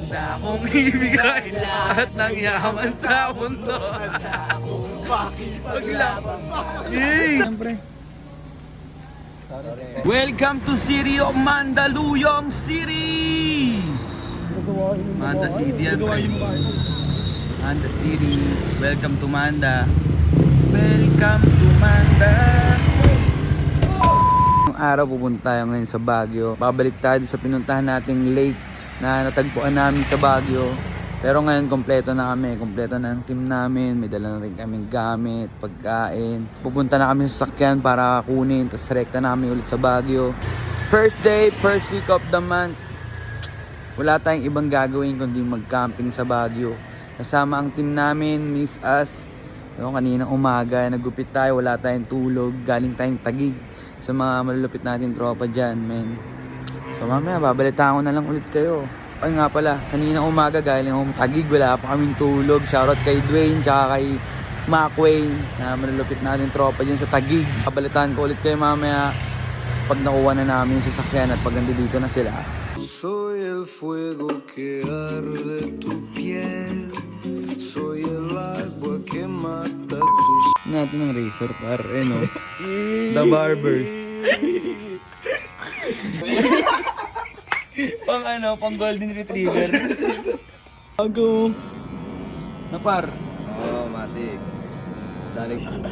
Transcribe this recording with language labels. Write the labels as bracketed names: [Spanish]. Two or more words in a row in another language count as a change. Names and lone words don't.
[Filipino] Handa akong ibigay lahat ng yaman sa mundo. Paglaban. Yay! Siyempre. [English] Welcome to City of Mandaluyong City! [Filipino] Manda City yan, pre. Manda City. [English] Welcome to Manda. Welcome to Manda. [Filipino] Ngayong araw pupunta tayo ngayon sa Baguio. Babalik tayo sa pinuntahan nating lake na natagpuan namin sa Baguio. Pero ngayon kompleto na kami, kompleto na ang team namin. May dala na rin kaming gamit, pagkain. Pupunta na kami sa sasakyan para kunin, tapos rekta namin ulit sa Baguio. [English] First day, first week of the month. [Filipino] Wala tayong ibang gagawin kundi mag-camping sa Baguio. Kasama ang team namin, [English] miss us. [Filipino] Kanina umaga, nagupit tayo, wala tayong tulog. Galing tayong Taguig sa mga malulupit natin tropa dyan, men. So mamaya, babalitaan ko na lang ulit kayo. Ay nga pala, kanina umaga galing akong Taguig, wala pa kaming tulog. Shoutout kay Dwayne, tsaka kay Macwayne na malulupit natin tropa dyan sa Taguig. Babalitaan ko ulit kayo mamaya pag nakuha na namin yung sasakyan at pag nandito na sila. [Spanish] Soy el fuego que arde tu piel. Soy el agua que mata tus... [Filipino] Natin ng razor par, no? The Barbers. Pang [English] golden retriever. [Filipino] Bago. Na par. Oo, matik. Daling